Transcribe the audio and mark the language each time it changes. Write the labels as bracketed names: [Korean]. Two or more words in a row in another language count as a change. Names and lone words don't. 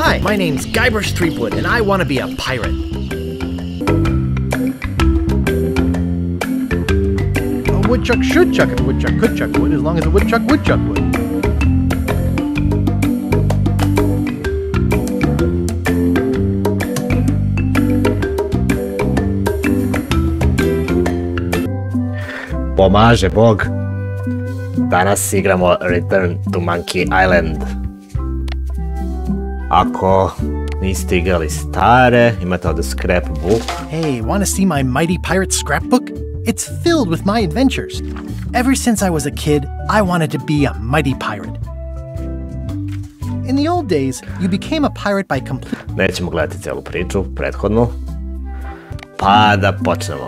[English] My name's Guybrush Threepwood, and I want to be a pirate. A woodchuck should chuck if a woodchuck could chuck wood, as long as a woodchuck would chuck wood. [Croatian] Pomaže Bog. Danas igramo Return to Monkey Island. Ako niste igrali stare, imate ovdje scrapbook. [English] Hey, want to see my mighty pirate scrapbook? It's filled with my adventures. Ever since I was a kid, I wanted to be a mighty pirate. In the old days, you became a pirate by complete... [Croatian] Nećemo gledati cijelu priču, prethodnu. Pa da počnemo.